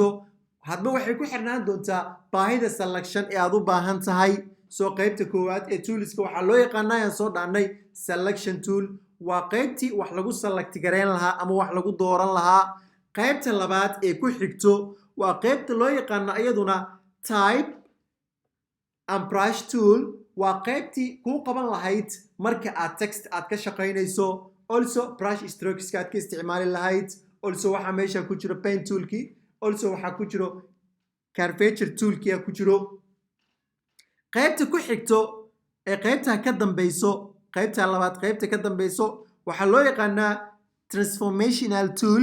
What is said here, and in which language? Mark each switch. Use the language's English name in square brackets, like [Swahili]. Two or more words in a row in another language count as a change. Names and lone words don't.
[Somali] hadba waxay ku xirnaan doontaa baahida selection ee aad u baahan tahay. soo qaybta koowaad ee toolska waxaa loo yaqaanaa ayaan soo dhahnay [English] selection tool. [Somali] waa qaybtii wax lagu select gareyn lahaa ama wax lagu dooran lahaa. qaybta labaad ee ku xigto waa qaybta loo yaqaano iyaduna [English] type and brush tool. [Somali] waa qaybtii kuu qaban lahayd marka aad text aad ka shaqaynayso. also [English] brush strokes [Somali] aad ka isticmaali lahayd. also waxaa meesha ku jiro pen toolkii. also waxaa ku jiro curvature toolkii ku jiro. qaybta ku xigto ee qaybta ka dambayso qaybta labaad qaybta ka dambayso waxaa loo yaqaanaa [English] transformational tool.